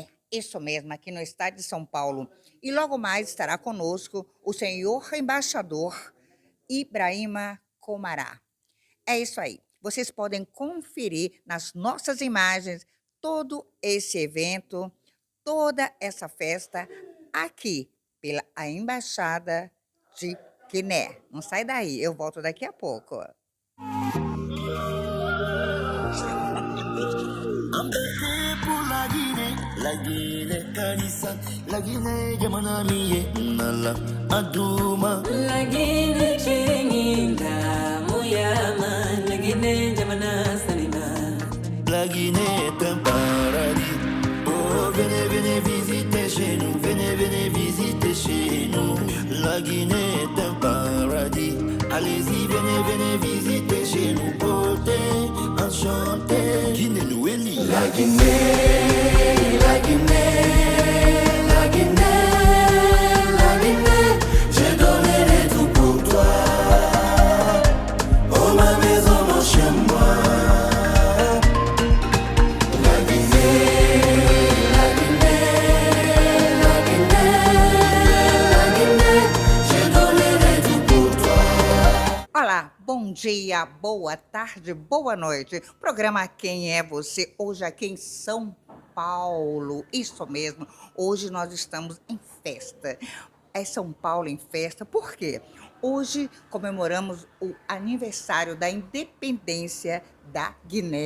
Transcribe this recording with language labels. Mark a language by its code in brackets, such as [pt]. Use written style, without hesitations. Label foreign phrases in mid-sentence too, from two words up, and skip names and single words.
[pt] Isso mesmo, aqui no estado de São Paulo. E logo mais estará conosco o senhor embaixador Ibrahima Comará. É isso aí. Vocês podem conferir nas nossas imagens todo esse evento, toda essa festa aqui pela a Embaixada de Guiné. Não sai daí, eu volto daqui a pouco. [fr] La Guinée Kanissa, la Guinée Yamanamiye, Nala Aduma. La Guinée Chinginda, Muyama, la Guinée Yamana Salima. La Guinée est un paradis. Oh, venez, venez visiter chez nous, venez, venez visiter chez nous. La Guinée est un paradis. Allez-y, venez, venez visiter chez nous. Beauté, enchanté, Guinée Nouéli. La Guinée, la Guinée, la Guinée, la Guinée. Je donnerai tout pour toi. Oh, ma maison, mon chez moi. La Guinée, la Guinée, la Guinée, la Guinée. Je donnerai tout pour toi. [pt] Olá, bom dia, boa tarde, boa noite. Programa Quem é Você? Hoje aqui em São Paulo. Isso mesmo. Hoje nós estamos em festa. É São Paulo em festa. Por quê? Hoje comemoramos o aniversário da independência da Guiné.